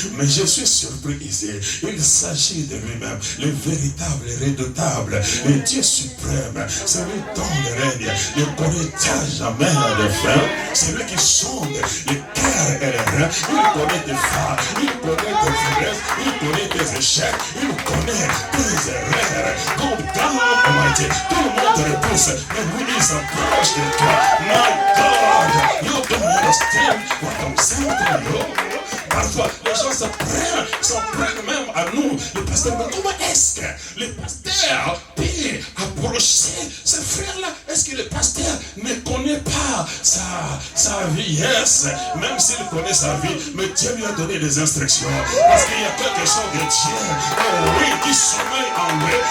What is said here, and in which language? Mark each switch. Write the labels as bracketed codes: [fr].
[fr] Mais je suis surpris ici, il s'agit de lui-même, le véritable, le redoutable, le Dieu suprême, celui dont le règne ne connaît jamais de fin, celui qui sonde le cœur et les reins, il connaît tes failles, il connaît tes faiblesses, il connaît tes échecs, il connaît tes erreurs. Comme God Almighty, tout le monde te repousse, mais lui il s'approche de toi. [en] My God, you don't understand what I'm saying to you. [fr] Parfois, les gens s'en prennent même à nous, le pasteur. Mais comment est-ce que le pasteur peut approcher ce frère-là? Est-ce que le pasteur ne connaît pas sa vieillesse? Même s'il connaît sa vie, mais Dieu lui a donné des instructions. Parce qu'il y a quelque chose de Dieu, oh oui, qui sommeille en lui.